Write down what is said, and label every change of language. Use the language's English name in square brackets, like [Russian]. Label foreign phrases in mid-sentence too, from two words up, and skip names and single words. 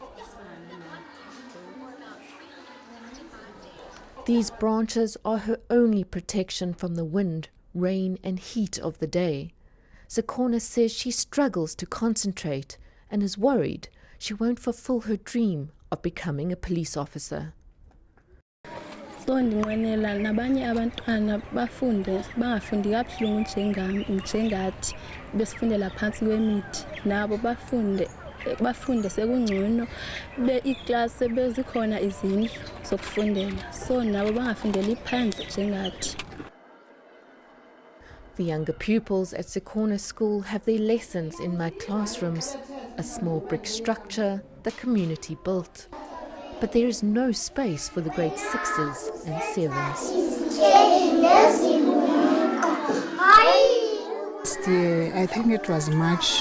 [English] These branches are her only protection from the wind, rain and heat of the day. Zikona says she struggles to concentrate and is worried she won't fulfill her dream of becoming a police officer. [Xhosa] So ndinqwenela nabanye abantwana bafunde bangafundi kabuhlungu njengathi besifundela phansi kwemithi nabo bafunde sekungcono iklasi bezikhona izindlu zokufundela so nabo bangafundeli phandle njengathi. [English] The younger pupils at Zikona School have their lessons in my classrooms, a small brick structure the community built. But there is no space for the grade 6s and 7s. I think it was March.